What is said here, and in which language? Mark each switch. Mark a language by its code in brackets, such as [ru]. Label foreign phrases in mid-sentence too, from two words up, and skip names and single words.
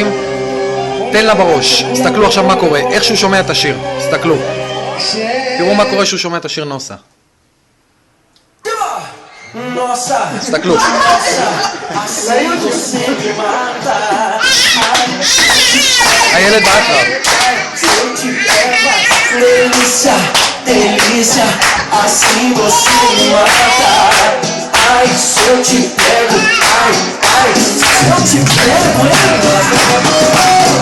[he] תן לה בראש. תסתכלו עכשיו מה קורה. איך שהוא שומע את השיר. תסתכלו. תראו מה קורה שהוא שומע את השיר נוסה. תסתכלו. הילד באטרף. [pt] Ai, se eu te pego, ai, ai, se eu te pego,